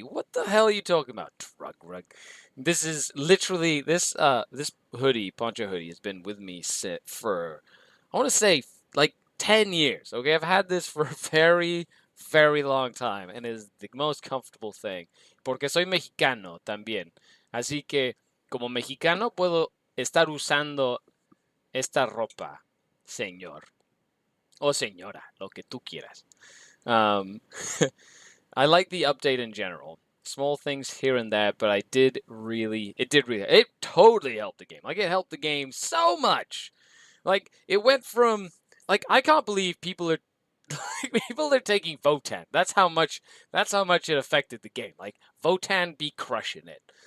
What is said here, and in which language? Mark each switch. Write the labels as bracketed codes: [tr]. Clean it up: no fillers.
[en] What the hell are you talking about, drug rug? This is literally this hoodie, poncho hoodie, has been with me for, I want to say, like 10 years. Okay, I've had this for a very, very long time, and is the most comfortable thing. [es] Porque soy mexicano también. Así que, como mexicano, puedo estar usando esta ropa, señor. O señora, lo que tú quieras. [en] I like the update in general. Small things here and there, but it totally helped the game. Like, it helped the game so much. Like, it went from, like, I can't believe people are taking Votan. That's how much it affected the game. Like, Votan be crushing it.